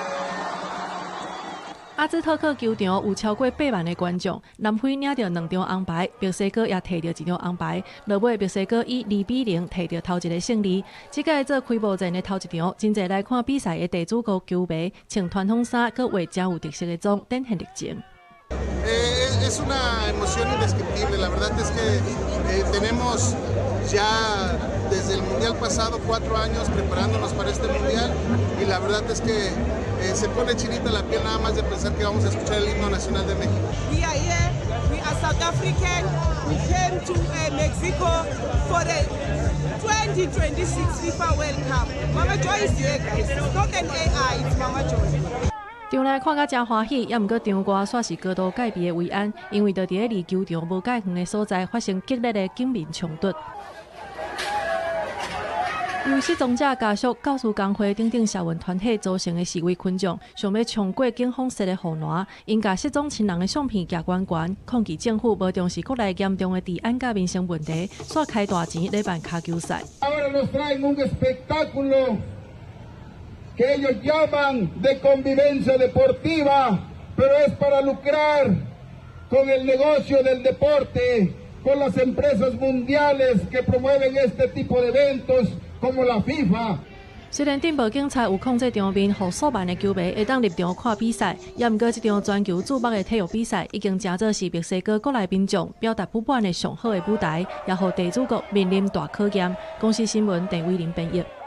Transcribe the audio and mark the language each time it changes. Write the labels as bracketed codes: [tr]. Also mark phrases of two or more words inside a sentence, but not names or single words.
[nan] 阿兹特克球场有超过8万的观众，南非领到2张红牌，墨西哥也摕到1张红牌。落尾墨西哥以2-0摕到头一个胜利。这届做开幕战的头一场，真侪来看比赛的地主国球迷穿传统衫，佮画真有特色的妆，展现热情。 [es] Es una emoción indescriptible. La verdad es que tenemos ya desde el mundial pasado 4 años preparándonos para este mundial y la verdad es que se pone chinita la piel nada más de pensar que vamos a escuchar el himno nacional de México. [en] We are here. We are South African. We came to Mexico for the 2026 FIFA World Cup. Mama Joy is here, guys. It's not an AI. It's Mama Joy. [nan] 场内看甲真欢喜，也毋过场外煞是高度戒备的维安，因为就伫咧离球场无介远的所在发生激烈的警民冲突。由失踪者家属、教师工会等等社运团体组成的示威群众，想要冲过警方设的护栏，因甲失踪亲人的相片夹悬悬，抗议政府无重视国内严重的治安甲民生问题，煞开大钱来办卡球赛。 [es] que ellos llaman de convivencia deportiva, pero es para lucrar con el negocio del deporte, con las empresas mundiales que promueven este tipo de eventos como la FIFA. [nan] 虽然镇暴警察有控制场面，让数万的球迷会当入场看比赛，也毋过这场全球瞩目的体育比赛已经真做是墨西哥国内民众表达不满的上好的舞台，也让地主国面临大考验。公司新闻陈伟林编译。